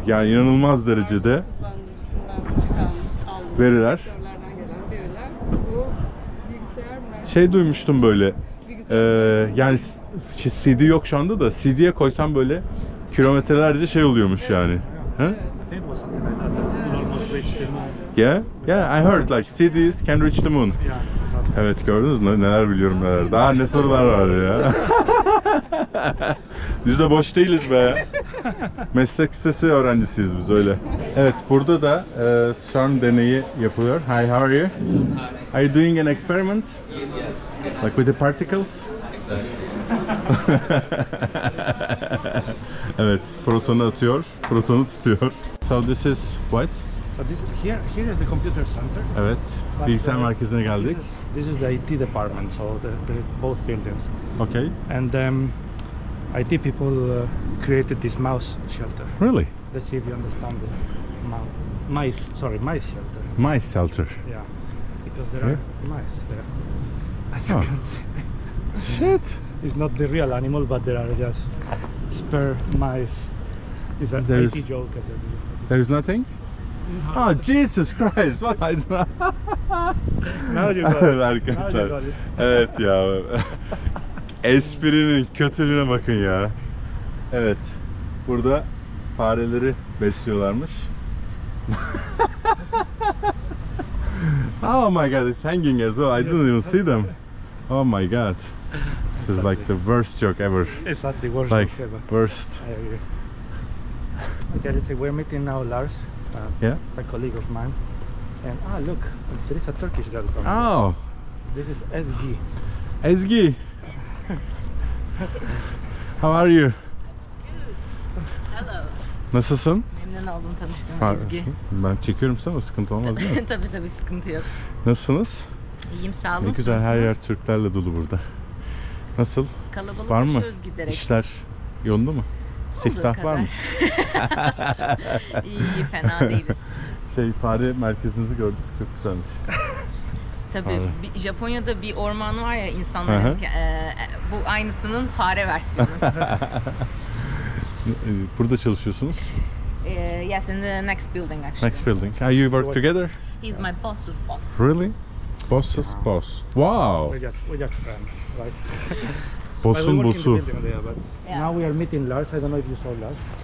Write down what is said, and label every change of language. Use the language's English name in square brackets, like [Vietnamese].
[Turkish] Yani inanılmaz derecede Hızlandırıcısından çıkan aldığımız veriler. vektörlerden gelen veriler. Bu bilgisayar merkezi. Şey duymuştum böyle. Bilgisayar Yani CD yok şu anda da CD'ye koysam böyle kilometrelerce şey oluyormuş yani. Ha? [English] I think it was something like that. That could almost reach the moon. Yeah, yeah, I heard like CDs can reach the moon. Yeah, exactly. [Turkish] Evet, gördünüz mü? Neler biliyorum neler. Daha ne sorular var ya. Biz de boş değiliz be. Meslek lisesi öğrencisiyiz biz öyle. Evet, burada da CERN deneyi yapılıyor. [English] Hi, how are you? Are you doing an experiment? Yes. Like with the particles? Yes. [Turkish] Evet, protonu atıyor, protonu tutuyor. [English] So this is what? So here is the computer center. [Turkish] Evet, [English] But, [Turkish] bilgisayar merkezine geldik. [English] This is the IT department, so the both buildings. Okay. And IT people created this mouse shelter. Really? Let's see if you understand the mice shelter. Mice shelter. Yeah, because there are mice there. As you Oh. can see, Shit. it's not the real animal, but there are just spare mice. It's an There's- IT joke, as There is nothing? Oh Jesus Christ! What? I Now you got [Turkish] Evet [English] it. [Turkish] arkadaşlar. Now you got it. Evet ya. Esprinin kötülüğüne bakın ya. Evet. burada fareleri besliyorlarmış. [English] Oh my god, it's hanging as well. I didn't even see them. Oh my god. This is like the worst joke ever. Exactly, worst Like, joke ever. worst. I agree. Okay, let's see, we're meeting now Lars. Yeah. It's a colleague of mine. And look, there is a Turkish girl coming. Oh, This is Ezgi. Ezgi. How are you? Hello. [Turkish] Nasılsın? Memnun oldum tanıştığıma Ezgi. Harikasın. Ben çekiyorum sana, sıkıntı olmaz değil mi? tabii sıkıntı yok. Nasılsınız? İyiyim sağ olun. Ne güzel, her yer Türklerle dolu burada. Nasıl? Var mı? Giderek. İşler yolunda mı? Siftah var mı? İyi, fena değiliz. Fare merkezinizi gördük, çok güzelmiş. Tabii Japonya'da bir orman var ya insanların, bu aynısının fare versiyonu. Burada çalışıyorsunuz? [English] Yes, in the next building actually. Next building. You work together? He's my boss's boss. Really? Boss's boss. Wow. We're just friends, right? [Turkish] Boss'un [English] we work in the [Turkish] bossu. [English] building there, but Yeah. now we are meeting Lars. I don't know if you saw Lars.